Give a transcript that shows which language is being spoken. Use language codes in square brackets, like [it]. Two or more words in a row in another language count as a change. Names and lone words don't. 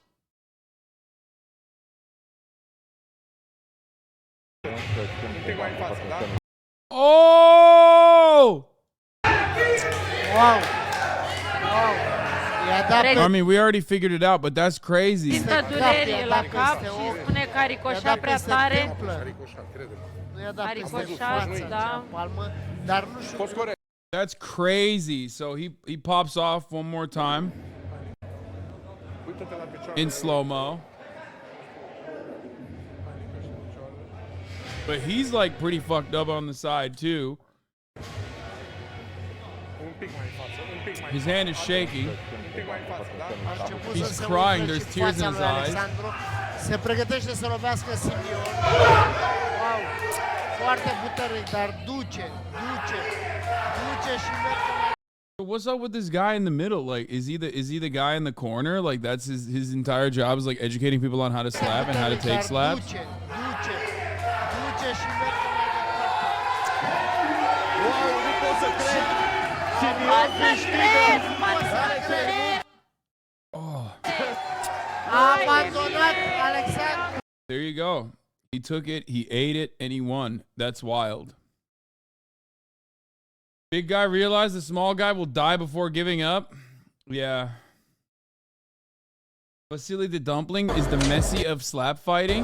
[en] Oh! Wow! I mean, we already figured it out, but that's crazy. [ro] Simtă durere la cap și spune că a ricoșat prea tare. A ricoșat, da. [en] That's crazy. So he pops off one more time in slow-mo. But he's like pretty fucked up on the side too. His hand is shaky. He's crying. There's tears in his eyes. [ro] Se pregătește să lovească Simeon. [en] Wow! [ro] Foarte puternic, dar duce și merge. [en] What's up with this guy in the middle? Like, is he the guy in the corner? Like, that's his entire job is like educating people on how to slap and how to take slaps. [ro] Duce și merge mai departe. Wow, nu pot să cred! Simeon câștigă! A abandonat Alexandru. [en] There you go. He took it, he ate it, and he won. That's wild. Big guy realized the small guy will die before giving up. Yeah. Vasily the Dumpling is the Messi of slap fighting.